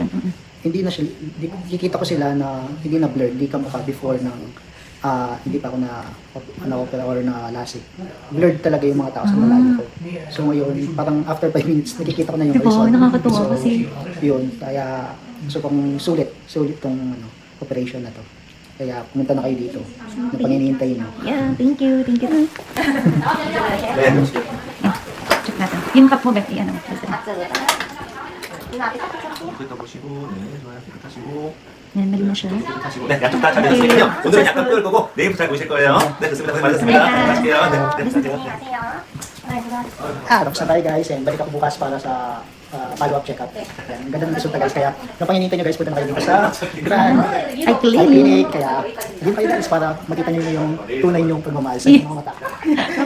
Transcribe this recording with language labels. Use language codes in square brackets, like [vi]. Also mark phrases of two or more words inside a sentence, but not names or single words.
[tl] Hindi na siya, kikita ko sila na hindi na blurred, hindi kamukha before ng hindi pa ako na-opera or na lasik. Blurred talaga yung mga tao sa malayo ko. So ngayon, parang [en] after 5 minutes, [tl] nakikita ko na yung Diba? horizon. Nakakatuwa So, kasi. yun, kaya sobrang sulit tong operation na to. Kaya pumunta na kayo dito. Na panginihintay nyo. [en] Yeah, thank you. Thank you. Check natin. [tl] Yung cup mo, Becky, ano? [ko] 이것도 보시고, 네, 좋아요. 깨끗하시고. [tl] Yan, mali na siya. [ko] 깨끗하시고. 네, 약간 다 잘되셨어요. 오늘은 약간 뼈를 보고 내일부터 잘 보실 거예요. 네, 좋습니다. 고생 많으셨습니다. 가실게요. 네, [tl] Tapos na tayo guys, and balik ako bukas para sa [en] follow-up check-up. [tl] Ang ganda ng resulta guys, kaya yung panginintay nyo guys, punta na kayo dito sa Grand Eye Clinic. Clinic. Kaya hindi kayo guys para makita nyo yung tunay yung pagmamahal sa inyong mga mata.